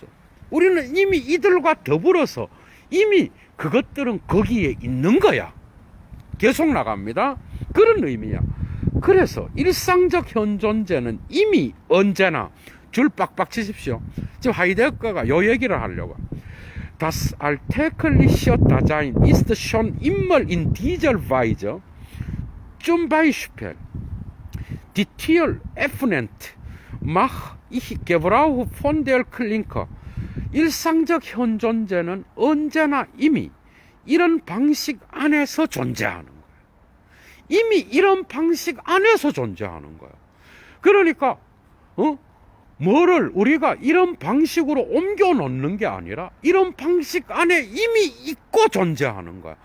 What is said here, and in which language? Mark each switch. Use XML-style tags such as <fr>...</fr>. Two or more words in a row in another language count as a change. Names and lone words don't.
<ko>우리는 이미 이들과 더불어서 이미 그것들은 거기에 있는 거야. 계속 나갑니다. 그런 의미야. 그래서 일상적 현존재는 이미 언제나 줄 빡빡 치십시오. 지금 하이데거가 요 얘기를 하려고.</ko> <de>Das alltägliche Dasein ist schon immer in dieser Weise. Zum Beispiel die Tür öffnet, mach ich Gebrauch von der Klinke.</de> <ko>일상적 현존재는 언제나 이미 이런 방식 안에서 존재하는 거예요. 이미 이런 방식 안에서 존재하는 거예요. 그러니까 뭐를 우리가 이런 방식으로 옮겨 놓는 게 아니라 이런 방식 안에 이미 있고 존재하는 거야.</ko>